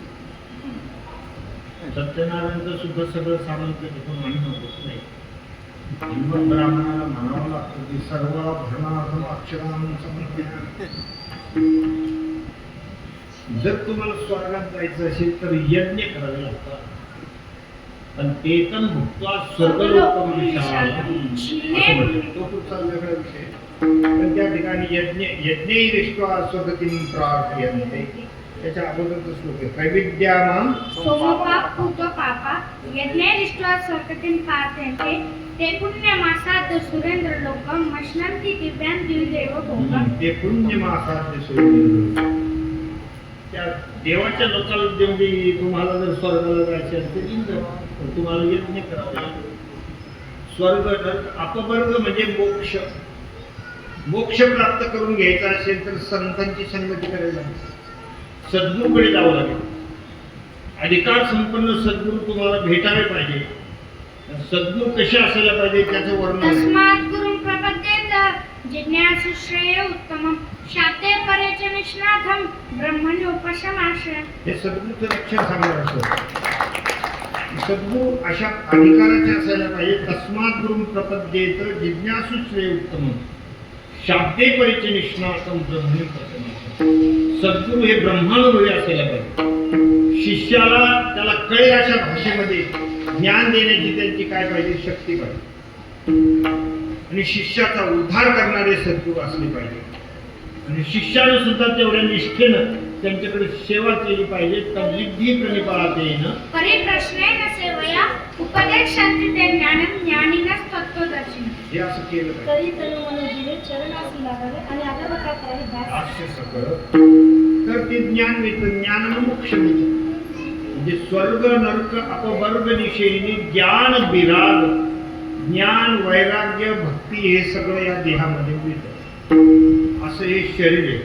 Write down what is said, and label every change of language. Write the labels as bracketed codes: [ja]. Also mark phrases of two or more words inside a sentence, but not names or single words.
[mr] सत्यनारायणचं सुद्धा सगळं सामान तिथून आणणं होत नाही. हिंमत ब्राह्मणाला म्हणावं लागतं की [sa] सर्व भरणार्थम अक्षराम समर्पया. [mr] जर तुम्हाला स्वर्गात जायचं असेल तर यज्ञ करावे लागतात. पण ते पण [sa] भुक्त्वा स्वर्गलोकम विशाला [mr] असं म्हणतात. तो पुढचा वेगळा विषय. पण त्या ठिकाणी [sa] यज्ञही दृष्ट्वा स्वगतीं प्रार्थयन्ते. [mr] त्याच्या अगोदरचा श्लोक आहे त्रैविद्यानां [sa] सोमपापूतो पापा यज्ञे दृष्ट्वा स्वर्गतिं प्रार्थयन्ते ते पुण्यमासाद्य सुरेंद्र लोकं मश्नन्ति दिव्यान् दिव्यदेव भोगम्. ते पुण्यमासाद्य सुरेंद्र. [mr] त्या देवाच्या लोकाला जेवढी तुम्हाला जर स्वर्गाला जायचे असेल तर तुम्हाला यज्ञ करावे लागेल. स्वर्ग अपवर्ग म्हणजे मोक्ष. मोक्ष प्राप्त करून घ्यायचा असेल तर संतांची संगती करायला लागेल. सद्गुरूकडे जावं लागेल. अधिकार संपन्न सद्गुरू तुम्हाला भेटावे पाहिजे. सद्गुरू कसे असायला पाहिजे त्याचं वर्णन. [sa] तस्मात् गुरुं प्रपद्येत जिज्ञासु श्रेय उत्तमं शाते परेच निष्णातं ब्रह्मण्योपशमाश्रयम्. [mr] हे सद्गुरूचं लक्षण सांगणार असं. सद्गुरू अशा अधिकाराचे असायला पाहिजे. [sa] तस्मात् गुरुं प्रपद्येत जिज्ञासु श्रेय उत्तमं शाते परेच निष्णातं ब्रह्मण्योपशमाश्रयम्. [mr] सद्गुरू हे ब्रह्मानुभवी असायला पाहिजे. शिष्याला त्याला कळेल अशा भाषेमध्ये ज्ञान देण्याची त्यांची काय पाहिजे, शक्ती पाहिजे. आणि शिष्याचा उद्धार करणारे सद्गुरू असले पाहिजे. आणि शिष्यानं सुद्धा तेवढ्या निष्ठेनं त्यांच्याकडे सेवा केली पाहिजे. [sa] तद्विधी प्रणिपातेन परिप्रश्नेन सेवया उपदेशान्ते ज्ञानं ज्ञानिनः तत्त्वदर्शिनः. [mr] हे असं केलं पाहिजे. तरी तनु मनोजीवे चरणासी लागावे आणि आता काय करावे दास. असं सगळं तर ते ज्ञान मिळतं. ज्ञान मोक्ष मिळतं. म्हणजे स्वर्ग नरक अपवर्ग निषेधीने ज्ञान विराग, ज्ञान वैराग्य भक्ती हे सगळं या देहामध्ये मिळतं. असं हे शरीर आहे.